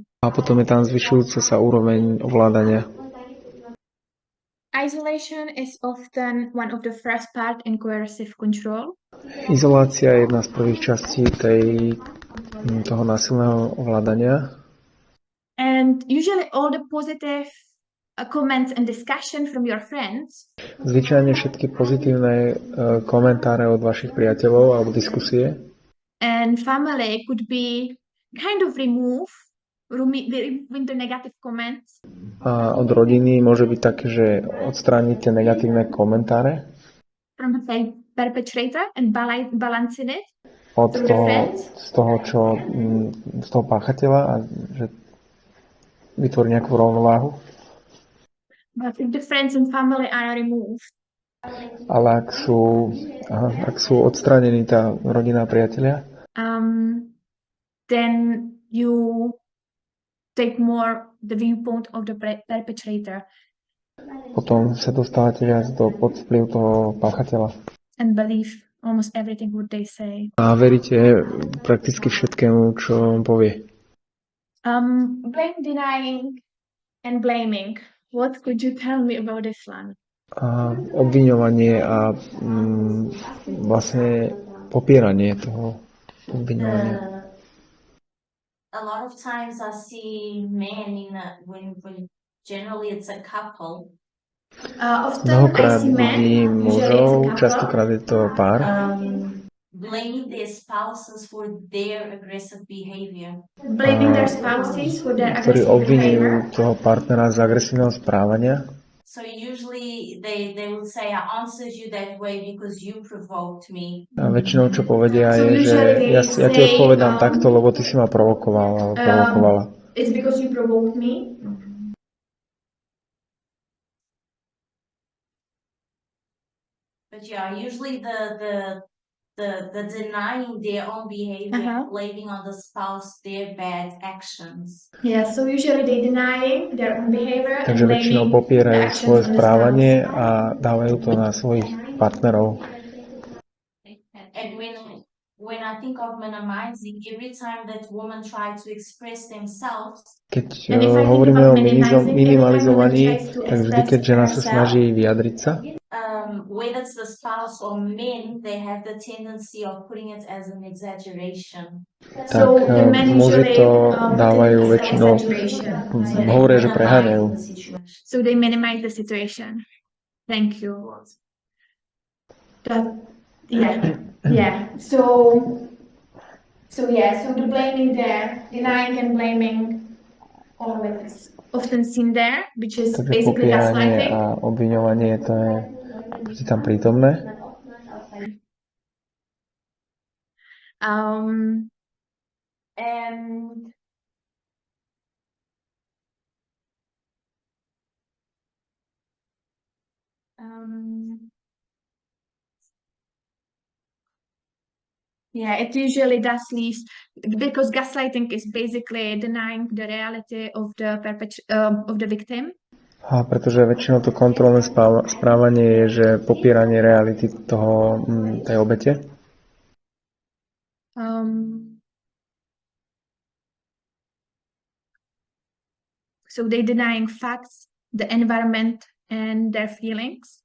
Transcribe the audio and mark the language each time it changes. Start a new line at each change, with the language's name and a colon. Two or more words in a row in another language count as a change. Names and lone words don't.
Slovak: A potom je tam zvyšujúca sa úroveň ovládania.
English: Isolation is often one of the first part in coercive control.
Slovak: Izolácia je jedna z prvých častí toho násilného ovládania.
English: And usually all the positive comments and discussion from your friends.
Slovak: Zvyčajne všetky pozitívne komentáre od vašich priateľov alebo diskusie.
English: And family could be kind of removing the negative comments.
Slovak: A od rodiny môže byť také, že odstrániť tie negatívne komentáre.
English: From the perpetrator and balancing it.
Slovak: Z toho páchateľa a že vytvorí nejakú rovnováhu.
English: But if the friends and family are removed.
Slovak: Ale ak sú odstránení tá rodina a priatelia,
English: then you take more the viewpoint of the perpetrator.
Slovak: Potom sa dostávate viac pod vplyv toho páchateľa.
English: And believe almost everything what they say.
Slovak: A veríte prakticky všetkému, čo on povie.
English: Blame, denying and blaming. What could you tell me about this one?
Slovak: Obviňovanie a vlastne popieranie toho obviňovania.
English: A lot of times I see men when generally it's a couple.
Slovak: Mnohokrát vidím mužov, častokrát je to pár.
English: Blaming their spouses for their aggressive behavior. Blaming their spouses for their
Slovak: ktorí
English: aggressive
Slovak: obvinujú
English: behavior.
Slovak: toho partnera z agresívneho správania.
English: So usually they will say, I answered you that way because you provoked me.
Slovak: A väčšinou čo povedia je, že ja ti odpovedám takto, lebo ty si ma provokoval alebo provokovala.
English: It's because you provoked me. But yeah, usually the denying their own behavior, blaming on the spouse their bad actions. Yeah, so usually they denying their own behavior.
Slovak: Takže väčšinou popierajú svoje správanie a dávajú to na svojich partnerov.
English: And when I think of minimizing, every time that woman try to express themselves,
Slovak: keď hovoríme o minimalizovaní, tak vždy, keď žena sa snaží vyjadriť sa,
English: whether it's the spouse or men, they have the tendency of putting it as an exaggeration.
Slovak: Tak
English: So the men
Slovak: muži
English: usually
Slovak: to
English: put it
Slovak: dávajú
English: as an
Slovak: väčšinou,
English: exaggeration.
Slovak: hovoria, že preháňajú.
English: So they minimize the situation. Thank you. Yeah. So the blaming there, denying and blaming, always often seen there, which is
Slovak: Takže
English: basically
Slovak: popieranie
English: gaslighting.
Slovak: a obviňovanie, to je tam prítomné.
English: And yeah, it usually does lead, because gaslighting is basically denying the reality of the victim.
Slovak: A pretože väčšinou to kontrolné správanie je, že popieranie reality tej obete.
English: So they denying facts, the environment and their feelings.